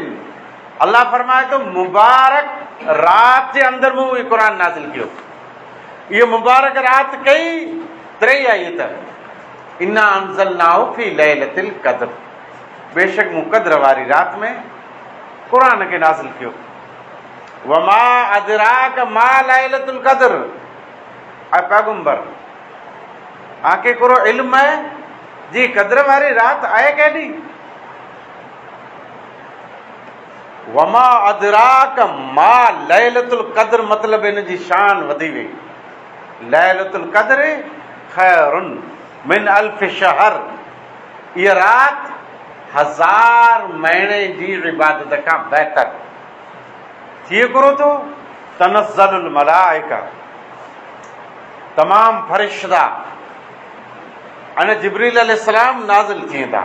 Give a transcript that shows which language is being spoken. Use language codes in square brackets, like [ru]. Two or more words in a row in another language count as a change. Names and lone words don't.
[sd] अल्लाह फरमाए थो मुबारक रात जे अंदरि मूं इहो क़ुरान नाज़िल कयो। इहो मुबारक रात कई 3 आयत, [ar] إنا أنزلناه في ليلة القدر, [sd] बेशक मूं क़द्र वारी रात में क़ुरान खे नाज़िल कयो। [ar] وما أدراك ما ليلة القدر, [sd] ऐं पैगंबर आंखे हिकिड़ो इल्म आहे जी क़द्र वारी रात आहे केॾी? [ar] وما أدراك ما ليلة القدر, [sd] मतिलबु इन जी शान वधी वई। [ar] ليلة القدر خير من ألف شهر, [sd] इहा रात 1000 महीने जी इबादत खां बहितर थी करो थो। [ar] تنزل الملائكة, [sd] तमाम फरिश्ता अने जिब्रील अलैहिस्सलाम नाज़िल थिए था।